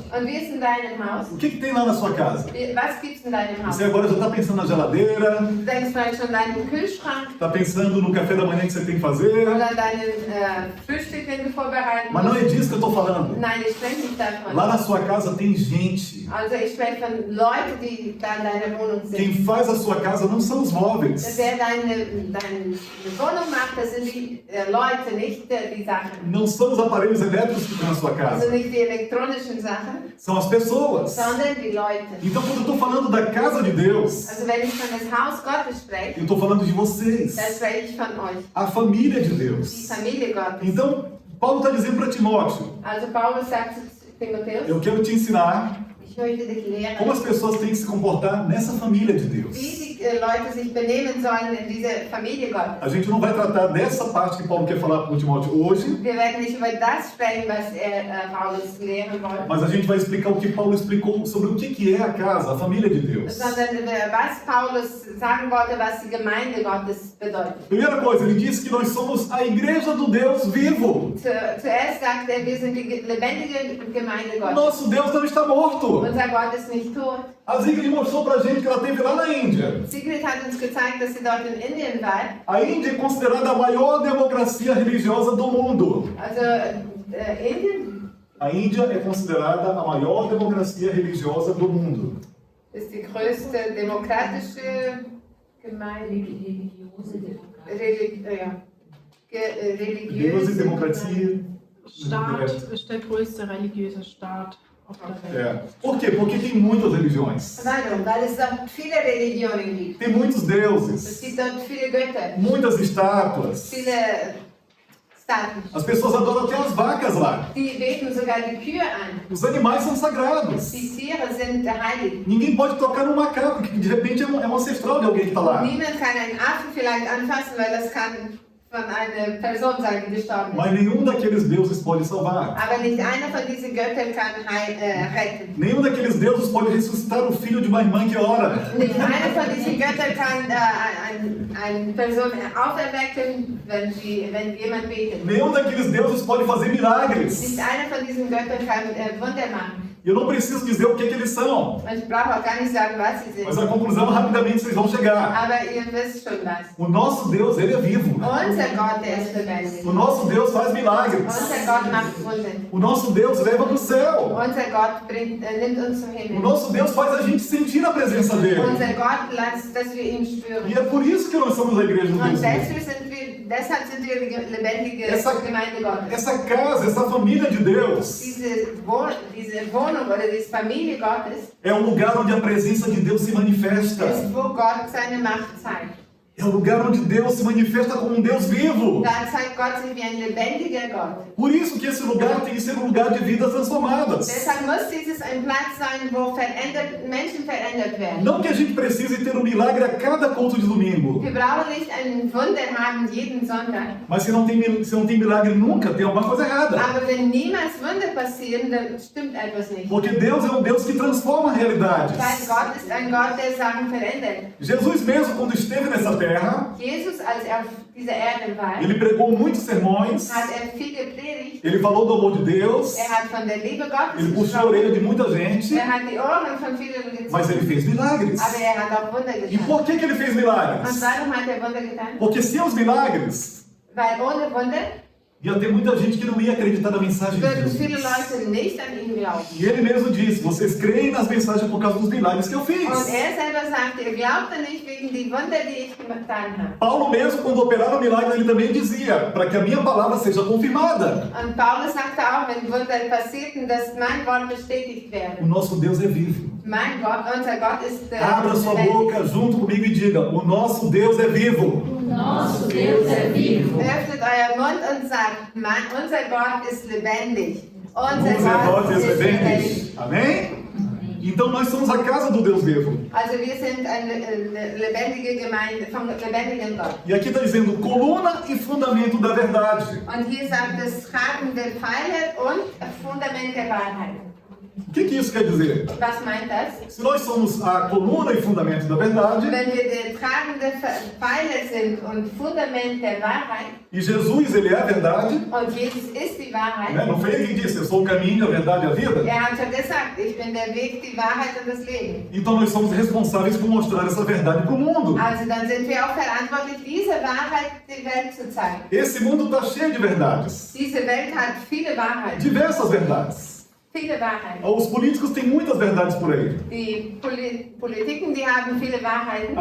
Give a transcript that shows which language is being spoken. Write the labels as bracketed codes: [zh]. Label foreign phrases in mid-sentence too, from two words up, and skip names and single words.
[de] Und wie ist in deinem Haus? [pt] O que tem lá na sua casa? [de] Was gibt es in deinem Haus? [pt] Você agora já está pensando na geladeira, [de] Du denkst vielleicht schon an deinen Kühlschrank [pt] está pensando no café da manhã que você tem que fazer. [de] oder an deinen Frühstück, den du vorbereiten [pt] Mas não [de] musst. [pt] é disso que eu estou falando. [de] Nein, ich spreche nicht davon. [pt] Lá na sua casa tem gente. [de] Also ich spreche von Leuten, die da in deiner Wohnung sind. [pt] Quem faz a sua casa não são os móveis. [de] Wer deine Wohnung macht, das sind die Leute, nicht die Sachen. [pt] Não são os aparelhos elétricos que estão na sua [de] Also [pt] casa. [de] nicht die elektronischen Sachen, [pt] São as pessoas. [de] sondern die Leute. [pt] Então quando eu estou falando da casa de Deus, [de] Also wenn ich von das Haus Gottes spreche, [pt] eu estou falando de vocês. [de] dann spreche ich von euch, [pt] A família de [de] die [pt] Deus. [de] Familie Gottes. [pt] Então, Paulo está dizendo para Timóteo, [de] Also Paulus sagt zu Timotheus, [pt] eu quero te ensinar [de] ich möchte dich lehren, [pt] como as pessoas têm que se comportar nessa família de Deus. [de] wie die Leute sich benehmen sollen in dieser Familie Gottes. [pt] A gente não vai tratar dessa parte que Paulo quer falar para o Timóteo hoje, [de] Wir werden nicht über das sprechen, was Paulus lehren wollte, [pt] mas a gente vai explicar o que Paulo explicou sobre o que é a casa, a família de Deus. [de] sondern was Paulus sagen wollte, was die Gemeinde Gottes bedeutet. [pt] Primeira coisa, ele disse que nós somos a igreja do Deus vivo. [de] Zuerst sagt er, wir sind die lebendige Gemeinde Gottes. [pt] Nosso Deus não está morto. [de] Unser Gott ist nicht tot. [pt] A Sigrid mostrou pra gente que ela teve lá na Índia. [de] Sigrid hat uns gezeigt, dass sie dort in Indien war. [pt] A Índia é considerada a maior democracia religiosa do mundo. [de] Also Indien [pt] A Índia é considerada a maior democracia religiosa do mundo. [de] ist die größte demokratische Gemeinde. Religiöse Democracia. Staat ist der größte religiöse Staat auf der Welt. [pt] É. Por quê? Porque tem muitas religiões. [de] Warum? Weil es dort viele Religionen gibt. [pt] Tem muitos [de] Es [pt] deuses. [de] gibt dort viele Götter, [pt] Muitas estátuas. [de] viele Staaten. [pt] As pessoas adoram até as vacas lá. [de] Die beten sogar die Kühe an. [pt] Os animais são sagrados. [de] Die Tiere sind heilig. [pt] Ninguém pode tocar no macaco, que de repente é um ancestral de alguém que está lá. [de] Niemand kann einen Affen vielleicht anfassen, weil das kann von einer Person sein, die gestorben ist. [pt] Mas nenhum daqueles deuses pode salvar. [de] Aber nicht einer von diesen Göttern kann retten. [pt] Nenhum daqueles deuses pode ressuscitar o filho de uma irmã que ora. [de] Nicht einer von diesen Göttern kann eine Person auferwecken, wenn jemand betet. [pt] Nenhum daqueles deuses pode fazer milagres. [de] Nicht einer von diesen Göttern kann Wunder machen. [pt] E eu não preciso dizer o que eles são. [de] Und ich brauche auch gar nicht sagen, was sie [pt] Mas [de] sind. [pt] a conclusão rapidamente vocês vão chegar. [de] Aber ihr wisst schon was. [pt] O nosso Deus, ele é vivo. [de] Unser Gott, der ist lebendig. [pt] O nosso Deus faz milagres. [de] Unser Gott macht Wunder. [pt] O nosso Deus leva para o céu. [de] Unser Gott nimmt uns zum [pt] O [de] Himmel. [pt] nosso Deus faz a gente sentir a presença dele. [de] Unser Gott lässt, dass wir ihn spüren. [pt] E é por isso que nós somos a igreja do [de] Und [pt] Deus vivo. [de] deshalb sind wir die lebendige [pt] Essa- [de] Gemeinde Gottes. [pt] Essa casa, essa família de Deus, [de] Diese Wohnung oder diese Familie Gottes [pt] é o lugar onde a presença de Deus se manifesta. [de] ist, wo Gott seine Macht zeigt. [pt] É o lugar onde Deus se manifesta como um Deus vivo. [de] Da zeigt Gott sich wie ein lebendiger Gott. [pt] Por isso que esse lugar tem que ser um lugar de vidas transformadas. [de] Deshalb muss dieses ein Platz sein, wo Menschen verändert werden. [pt] Não que a gente precise ter um milagre a cada culto de domingo. [de] Wir brauchen nicht ein Wunder haben jeden Sonntag. [pt] Mas se não tem milagre nunca, tem alguma coisa errada. [de] Aber wenn niemals Wunder passieren, dann stimmt etwas nicht. [pt] Porque Deus é um Deus que transforma realidades. [de] Weil Gott ist ein Gott, der Sachen verändert. [pt] Jesus mesmo, quando esteve nessa terra, [de] Jesus, als er auf dieser Erde war, [pt] ele pregou muitos sermões, [de] hat viel gepredigt. [pt] ele falou do amor de Deus, [de] Hat von der Liebe Gottes [pt] ele puxou a orelha de muita gente, [de] Hat die Ohren von vielen gezogen. [pt] mas ele fez milagres. [de] Aber hat auch Wunder [pt] E [de] getan. [pt] por que ele fez [de] Und [pt] milagres? [de] warum hat Wunder getan? [pt] Porque sem os milagres, [de] Weil ohne Wunder [pt] ia ter muita gente que não ia acreditar na mensagem de [de] würden viele [pt] Jesus. [de] Leute nicht an ihn glauben. [pt] E ele mesmo disse, vocês creem nas mensagens por causa dos milagres que eu fiz. [de] Und selber sagt, ihr glaubt nicht wegen die Wunder, die ich getan habe. [pt] Paulo mesmo, quando operava milagres, ele também dizia, para que a minha palavra seja confirmada. [de] Und Paulus sagte auch, wenn Wunder passierten, dass mein Wort bestätigt [pt] O [de] werde. [pt] nosso Deus é vivo. [de] Mein Gott, unser Gott ist [pt] Abra sua [de] lebendig. [pt] boca junto comigo e diga, o nosso Deus é vivo. Nosso Deus é vivo. [de] Öffnet euer Mund und sagt, unser Gott ist lebendig. Unser Unser Gott ist lebendig. lebendig. [pt] Amém? Então nós somos a casa do Deus vivo. [de] Also wir sind eine lebendige Gemeinde vom lebendigen Gott. [pt] E aqui está dizendo coluna e fundamento da verdade. [de] Und hier sagt es tragende Pfeiler und Fundament der Wahrheit. [pt] O que isso quer dizer? [de] Was meint das? [pt] Se nós somos a coluna e fundamento da verdade, [de] Wenn wir der tragende Pfeiler sind und Fundament der Wahrheit, [pt] e Jesus, ele é a verdade, [de] und Jesus ist die Wahrheit, [pt] né? Não foi ele quem disse, eu sou o caminho, a verdade e a vida? [de] hat schon gesagt, ich bin der Weg, die Wahrheit und das Leben. [pt] Então nós somos responsáveis por mostrar essa verdade para o mundo. [de] Also dann sind wir auch verantwortlich, diese Wahrheit der Welt zu zeigen. [pt] Esse mundo está cheio de verdades. [de] Diese Welt hat viele Wahrheiten. [pt] Diversas verdades. [de] Viele Wahrheiten. [pt] Os políticos têm muitas verdades por aí. [de] Die Politiken, die haben viele Wahrheiten.